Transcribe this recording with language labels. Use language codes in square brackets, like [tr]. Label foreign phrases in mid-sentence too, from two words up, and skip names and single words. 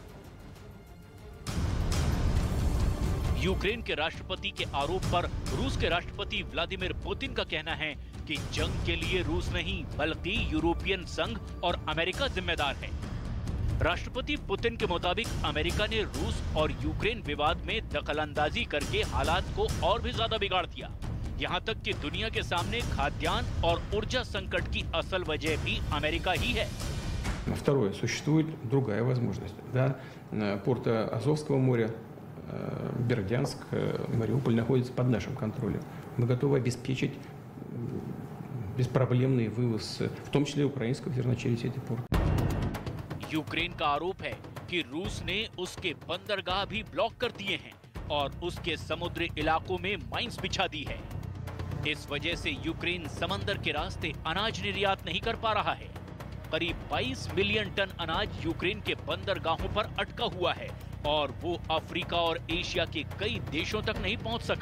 [hi] यूक्रेन के राष्ट्रपति के आरोप पर रूस के राष्ट्रपति व्लादिमीर पुतिन का कहना है कि जंग के लिए रूस नहीं बल्कि यूरोपियन संघ और अमेरिका जिम्मेदार है। राष्ट्रपति पुतिन के मुताबिक अमेरिका ने रूस और यूक्रेन विवाद में दखलंदाजी करके हालात को और भी ज्यादा बिगाड़ दिया। यहाँ तक कि दुनिया के सामने खाद्यान्न और ऊर्जा संकट की असल वजह भी अमेरिका ही है। [ru] Второе, существует другая возможность. Да, порт Азовского моря, Бердянск, Мариуполь находятся под нашим контролем. Мы готовы обеспечить беспроблемный вывоз, в том числе украинского зерна через эти порты. [hi] यूक्रेन का आरोप है कि रूस ने उसके बंदरगाह भी ब्लॉक कर दिए हैं और उसके समुद्री इलाकों में माइंस बिछा दी है। इस वजह से यूक्रेन समंदर के रास्ते अनाज निर्यात नहीं कर पा रहा है। करीब 22 मिलियन टन अनाज यूक्रेन के बंदरगाहों पर अटका हुआ है और वो अफ्रीका और एशिया के कई देशों तक नहीं पहुंच सका।